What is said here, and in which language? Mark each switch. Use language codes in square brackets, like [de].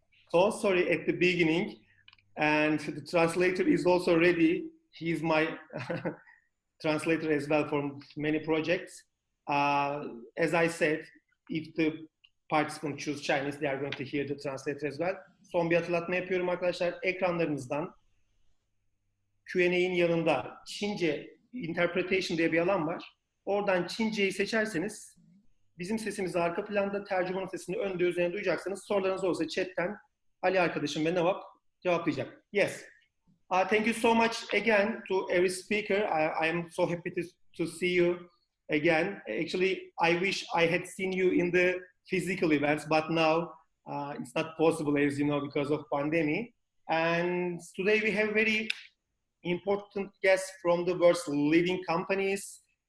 [en] So sorry at the beginning. And the translator is also ready. He's my translator as well for many projects. As I said, if the participant choose Chinese, they are going to hear the translator as well. [tr] Son bir hatırlatma yapıyorum arkadaşlar. Ekranlarınızdan Q&A'nin yanında Çince Interpretation diye bir alan var. Oradan Çince'yi seçerseniz bizim sesimizi arka planda, tercümanın sesini önde üzerine duyacaksınız. Sorularınız olursa chatten Ali arkadaşım ve Nevap cevaplayacak. [en] Yes. Thank you so much again to every speaker. I am so happy to see you again. Actually, I wish I had seen you in the physical events, but now it's not possible, as you know, because of pandemic. And today we have very important guests from the world's leading companies.